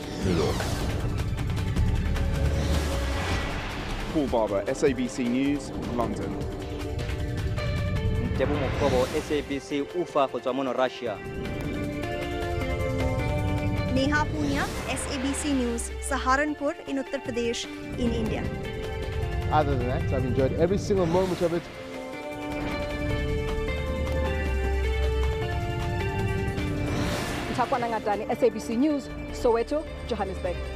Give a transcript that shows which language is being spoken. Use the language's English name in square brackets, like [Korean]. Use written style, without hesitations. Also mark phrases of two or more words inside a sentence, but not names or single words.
[English] Paul Barber, SABC News, London. [Tswana] Tebu Mokobo, SABC Ufa go tswa mo Russia. [English] Neha Punia, SABC News, Saharanpur in Uttar Pradesh in India. Other than that, I've enjoyed every single moment of it. Takwana Ngatani, SABC News, Soweto, Johannesburg.